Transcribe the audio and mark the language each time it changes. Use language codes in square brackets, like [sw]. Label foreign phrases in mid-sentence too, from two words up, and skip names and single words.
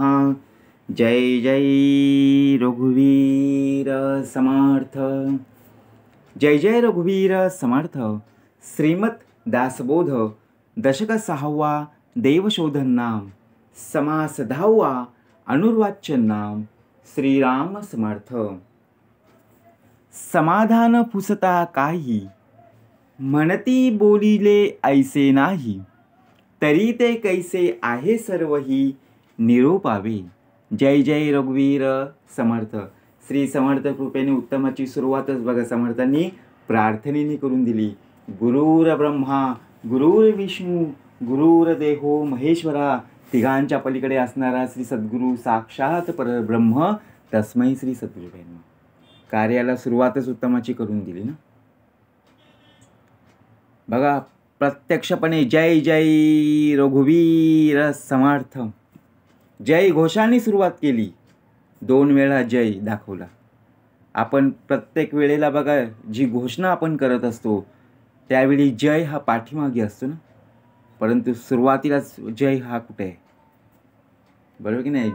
[mr] जय जय रघुवीर समर्थ. जय जय रघुवीर समर्थ. श्रीमद दासबोध दशक 6वा देवशोधन नाम समास 10वा अनुर्वाच्य नाम श्रीराम समर्थ. समाधान पुसता काही म्हणती बोलिले ऐसे नाही तरी ते कैसे आहे सर्वही निरोपावे. जय जय रघुवीर समर्थ. श्री समर्थ कृपेने उत्तमाची सुरुवातच बघा समर्थांनी प्रार्थनेने करून दिली. [sa] गुरुर्ब्रह्मा गुरुर्विष्णू गुरुर्देवो महेश्वरा [mr] तिघांच्या पलीकडे असणारा [sa] श्री सद्गुरू साक्षात परब्रह्म तस्मै श्री सद्गुरुवे नमः. [mr] कार्याला सुरुवातच उत्तमाची करून दिली ना. बघा प्रत्यक्षपणे जय जय रघुवीर समर्थ जय घोषाने सुरुवात केली. 2 वेळा जय दाखवला. आपण प्रत्येक वेळेला बघा जी घोषणा आपण करत असतो त्यावेळी जय हा पाठीमागे असतो ना, परंतु सुरुवातीलाच जय हा कुठे आहे, बरोबर की नाही.